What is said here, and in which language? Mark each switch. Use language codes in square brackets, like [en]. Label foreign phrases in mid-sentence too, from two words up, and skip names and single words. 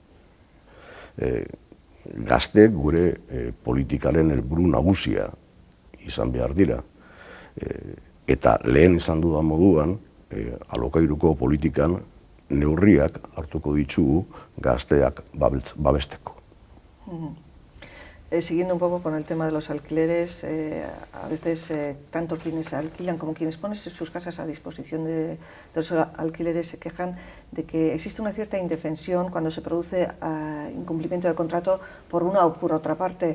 [eu] Gazteek gure politikaren helburu nagusia izan behar dira. Eta lehen esan dudan moduan, alokairuko politikan neurriak hartuko ditugu gazteak babesteko. [es] Siguiendo un poco con el tema de los alquileres, a veces tanto quienes alquilan como quienes ponen sus casas a disposición de los alquileres se quejan de que existe una cierta indefensión cuando se produce incumplimiento del contrato por una o por otra parte.